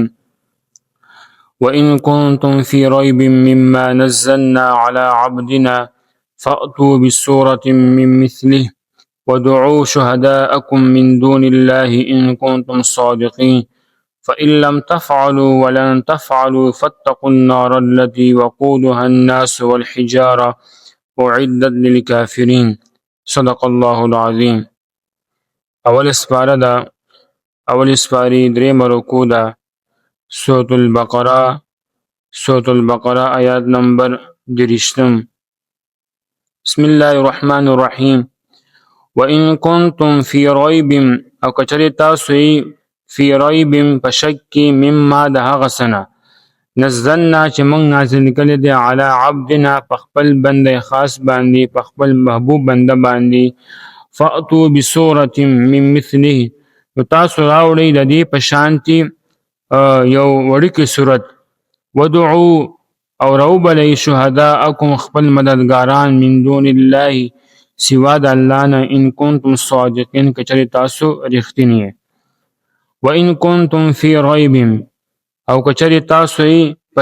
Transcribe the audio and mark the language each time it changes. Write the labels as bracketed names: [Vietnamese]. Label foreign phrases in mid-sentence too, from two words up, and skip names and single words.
[Arabic] وإن كنتم في ريب مما نزلنا على عبدنا فأتوا بسورة من مثله وادعوا شهداءكم من دون الله إن كنتم صادقين فإن لم تفعلوا ولن تفعلوا فاتقوا النار التي وقودها الناس والحجارة أعدت للكافرين. صدق الله العظيم. [Pashto] اول سپاره دا اول سپاری دریم رکوع دا سورة البقره آیات نمبر 30. [Arabic] بسم الله الرحمن الرحیم. وَإِن كُنتُم فِي رَيْبٍ [Pashto] او کچری تاسو [Arabic] فی ریب [Pashto] پشک مما د هغه سنه نزلنا چې موږ نازل کړي دي [Arabic] علی عبدنا [Pashto] پخپل بنده خاص باندې پخپل محبوب بنده باندې [Arabic] فأتوا بسورة من مثله [Pashto] تاسو راوړئ د دې په شانتي یو وړوکې صورت ودعوا او راوبلئ شهداءکم خپل مددګاران [Arabic] من دون الله [Pashto] سوا د الله نه [Arabic] ان کنتم صادقین [Pashto] کچری تاسو رښتینی [Arabic] وان کنتم فی ریب [Pashto] او کچری تاسو په